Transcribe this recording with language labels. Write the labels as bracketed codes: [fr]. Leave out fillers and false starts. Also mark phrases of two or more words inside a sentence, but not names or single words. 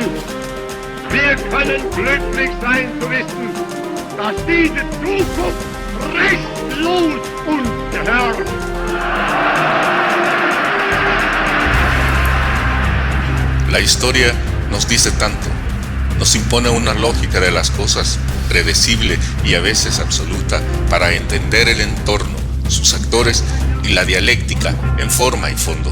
[de] Wir können glücklich sein zu wissen, dass diese Zukunft restlos uns gehört. [es] La historia nos dice tanto, nos impone una lógica de las cosas predecible y a veces absoluta para entender el entorno, sus actores y la dialéctica en forma y fondo.